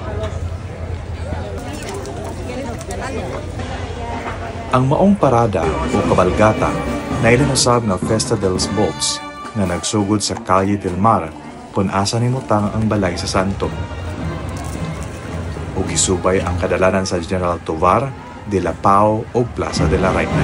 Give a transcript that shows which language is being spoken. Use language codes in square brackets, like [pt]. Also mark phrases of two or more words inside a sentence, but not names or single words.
[ceb] Ang maong parada o kabalgata nailan usab nga Festa dels Bolts nga nagsugod sa Calle del Mar kung asa nimutang ang balay sa Santo. O gisubay ang kadalanan sa General Tovar, de la Pao o Plaza de la Reina.